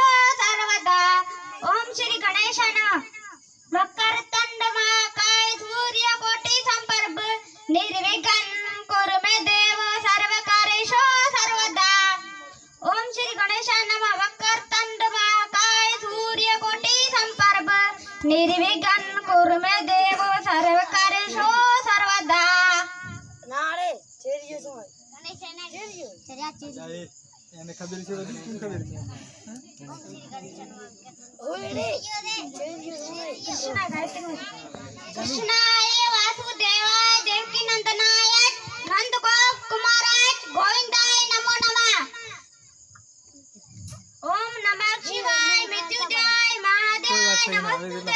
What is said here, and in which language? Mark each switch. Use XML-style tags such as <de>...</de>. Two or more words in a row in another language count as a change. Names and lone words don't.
<sa>सर्वदा ओम श्री गणेशाना वक्र तंड महाकाय सूर्य कोटि संप्रभ निर्विघ्न कुरु मे देवो सर्वकार्येषु सर्वदा ओम श्री गणेशाना वक्र तंड महाकाय सूर्य कोटि संप्रभ निर्विघ्न कुरु मे देवो सर्वकार्येषु सर्वदा नारे चेरियो सो गणेशना चेरियो चेरिया</sa> <gu>એને ખબર છે બધી શું ખબર છે</gu> <sa>ओरे कृष्णाय वासुदेवाय देवकी नंदनाय नंदगोप कुमाराय गोविंदाय नमो नमः ओम नमः शिवाय मृत्युंजय महादेवाय नमस्ते</sa>